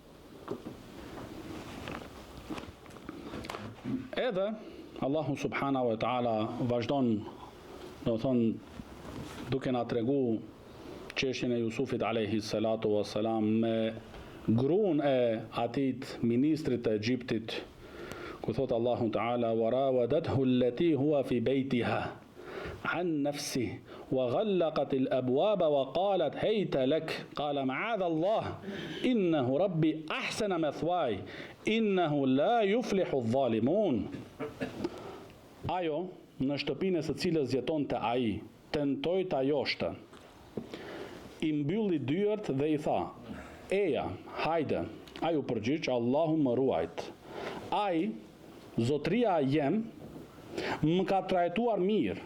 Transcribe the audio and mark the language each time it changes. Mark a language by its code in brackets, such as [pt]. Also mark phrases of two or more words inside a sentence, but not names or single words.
[sq] Edhe [ar] الله سبحانه وتعالى [sq] vazhdon domethënë duke na tregu çështjen e Jusufit [ar] عليه الصلاة والسلام [sq] me gruan e atit ministrit të Egjiptit, ku thot [ar] الله تعالى وراودته التي هو في بيتها عن نفسه وغلقت الأبواب وقالت هيت لك قال معاذ الله إنه ربي أحسن مثواي إنه لا يفلح الظالمون. [sq] Ajo në shtëpinë së cilës jetonte ai tentoi ta joshte. I mbylli dyert dhe i tha: "Eja, hajde." Ai u përgjigj: "Allahu më ruajt. Ai, zotria jem, më ka trajtuar mirë.